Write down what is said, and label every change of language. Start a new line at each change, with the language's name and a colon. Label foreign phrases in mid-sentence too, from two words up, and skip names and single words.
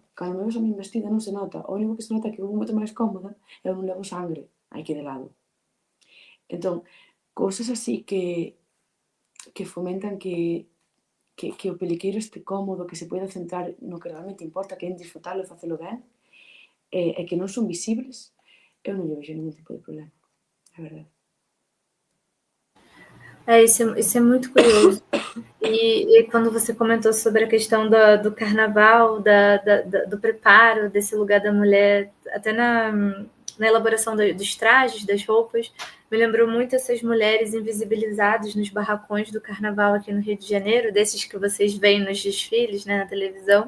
Galician: Cando me ves a min vestida non se nota. O único que se nota é que vou moito máis cómoda e eu non levo sangre aquí de lado. Entón, cousas así que fomentan que o peliqueiro este cómodo, que se poida centrar no que realmente importa, que é en disfrutalo e facelo ben, e que non son visibles, eu non lle vexo ningún tipo de problema.
Portuguese: É verdade. Isso é muito curioso. E quando você comentou sobre a questão do carnaval, do preparo desse lugar da mulher, até na elaboração dos trajes, das roupas, me lembrou muito essas mulheres invisibilizadas nos barracões do carnaval aqui no Rio de Janeiro, desses que vocês veem nos desfiles, né, na televisão.